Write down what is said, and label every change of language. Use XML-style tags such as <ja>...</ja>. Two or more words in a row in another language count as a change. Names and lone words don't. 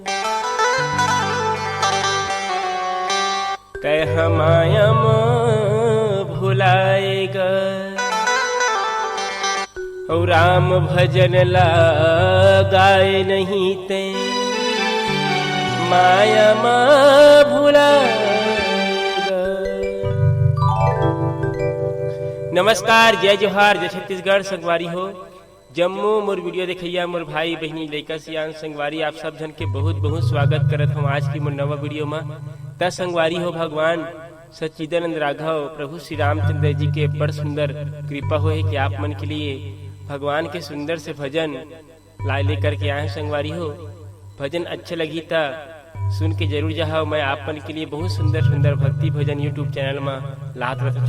<hne>कह माया भुलाएगा, और राम भजन लगाए नहीं ते माया भुलाएगा। नमस्कार, जय जोहार, जय छत्तीसगढ़। संगवारी हो जम्मू मोर वीडियो देखैया मोर भाई बहनी लइका सियान संगवारी, आप सब जन के बहुत बहुत स्वागत करत हूँ आज की मोर नवा वीडियो में। त संगवारी हो भगवान सच्चिदानंद राघव प्रभु श्री रामचंद्र जी के बड़ सुंदर कृपा हो है कि आप मन के लिए भगवान के सुंदर से भजन लाए लेकर के आए। संगवारी हो भजन अच्छे लगी था सुन के जरूर जाओ। मैं आप मन के लिए बहुत सुंदर सुंदर भक्ति भजन यूट्यूब चैनल में लात रहता।</hne>